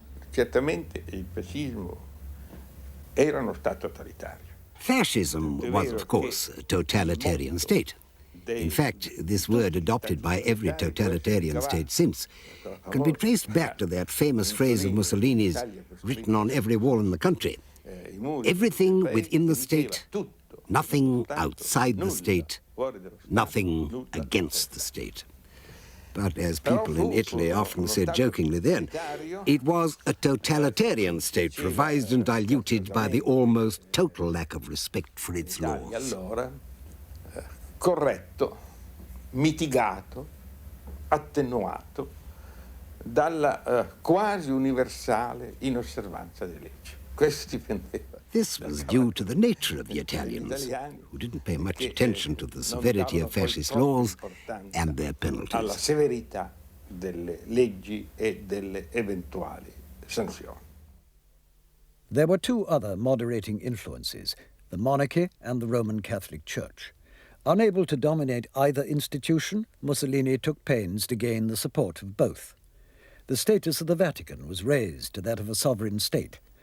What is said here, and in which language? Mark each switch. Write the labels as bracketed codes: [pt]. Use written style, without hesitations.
[it] Certamente il fascismo era uno Stato totalitario. [en] Fascism was, of course, a totalitarian state. In fact, this word, adopted by every totalitarian state since, can be traced back to that famous phrase of Mussolini's, written on every wall in the country. Everything within the state, nothing outside the state, nothing against the state. But as people in Italy often said jokingly then, it was a totalitarian state revised and diluted by the almost total lack of respect for its laws. [it] Allora, corretto, mitigato, attenuato dalla quasi universale inosservanza delle leggi. Questo dipendeva. [en] This was due to the nature of the Italians, who didn't pay much attention to the severity of fascist laws and their penalties. [it] Alla severità delle leggi e delle eventuali sanzioni. [en] There were two other moderating influences, the monarchy and the Roman Catholic Church. Unable to dominate either institution, Mussolini took pains to gain the support of both. The status of the Vatican was raised to that of a sovereign state,